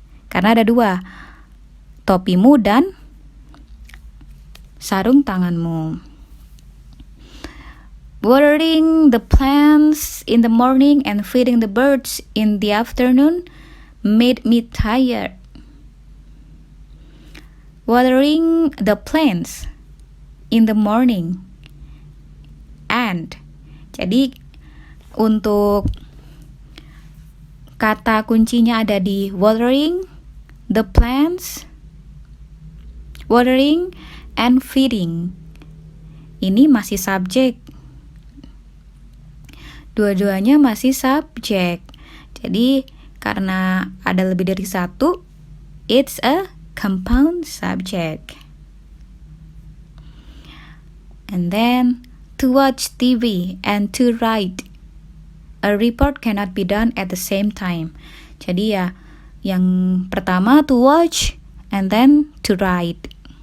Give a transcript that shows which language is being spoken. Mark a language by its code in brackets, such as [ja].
[id] Karena ada dua, topimu dan sarung tanganmu. [en] Watering the plants in the morning and feeding the birds in the afternoon made me tired. Watering the plants in the morning and. [id] Jadi untuk kata kuncinya ada di [en] watering the plants, watering and feeding. [id] Ini masih subjek. Dua-duanya masih subjek. Jadi karena ada lebih dari satu, [en] it's a compound subject. And then to watch TV and to write a report cannot be done at the same time. [id] Jadi ya, yang pertama [en] to watch and then to write.